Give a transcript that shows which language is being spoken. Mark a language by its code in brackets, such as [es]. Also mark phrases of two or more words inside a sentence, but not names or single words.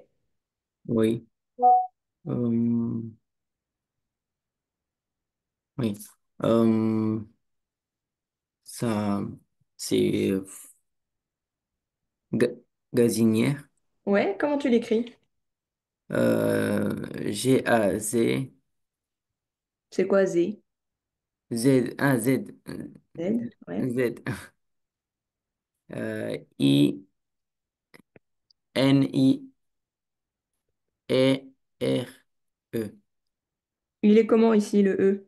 [fr] oui, euh, oui. Euh, ça, c'est ga- gazinière, Ouais, comment tu l'écris? Gaz, C'est quoi Z? Z, un Z, Z, ouais. Z, I, N-I, E-R-E. Il est comment ici, le E?